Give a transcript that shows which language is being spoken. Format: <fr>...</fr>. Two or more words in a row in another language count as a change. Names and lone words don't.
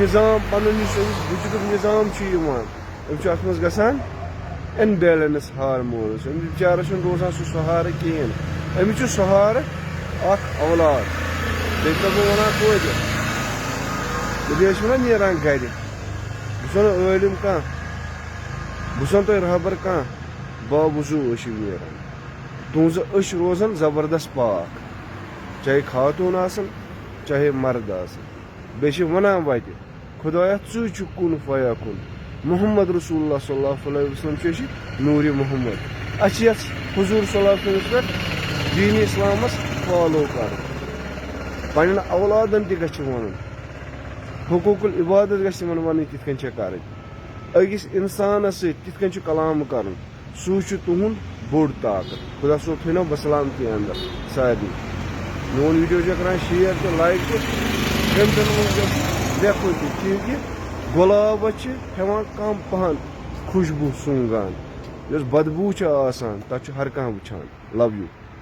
<ks>نظام پنُن یُس أمِس بُجرُک نظام چھُ یِوان أمۍ چھُ اتھ منٛز گژھان</ks> <en>imbalance hormones</en> <ks>أمِس بِچارس چھُنہٕ روزان سُہ سہارٕ کِہیٖنۍ أمِس چھُ سہارٕ اکھ اولاد بیٚیہِ چھُسو بہٕ ونان توتہِ بیٚیہِ ٲسِو نا نیران گرِ بہٕ چھُسو نہٕ عٲلِم کانٛہہ بہٕ چھُسو نہٕ تۄہہِ رہبر کانٛہہ باوضوٗ ٲسِو نیران تُہنٛزٕ أچھ روزن زبردست پاک چاہے خاتوٗن آسن چاہے مرد آسن بیٚیہِ چھِ ونان وتہِ خۄدایا ژٕے چھُکھ کُن فیا کُن محمد رسول اللہ</ks> <ar>صلی اللہ علیہ وسلم</ar> <ks>چھُ أسۍ نوٗرِ محمد اَسہِ چھِ یتھ حضوٗر</ks> <ar>صلی اللہ علیہ وسلمس</ar> <ks>پٮ۪ٹھ دیٖنِ اسلامس فالو کرُن پننٮ۪ن اولادن تہِ گژھِ ونُن حقوٗق العبادت گژھِ تِمن ونٕنۍ کِتھ کٔنۍ چھےٚ کرٕنۍ أکِس انسانس سۭتۍ کِتھ کٔنۍ چھُ کلام کرُن سُے چھُ تُہُنٛد بوٚڑ طاقت خدا صٲب تھٲینو بسلامتی انٛدر سارنٕے میون ویٖڈیو چھُ کران شیر تہٕ لایک تہٕ گھنٹن منٛز لیکھُن تہِ چوٗنٛکہِ گۄلابس چھِ ہٮ۪وان کم پہن خوشبوٗ سونٛگان یۄس بدبوٗ چھِ آسان تتھ چھُ ہر کانٛہہ وٕچھان</ks> <en>love you</en>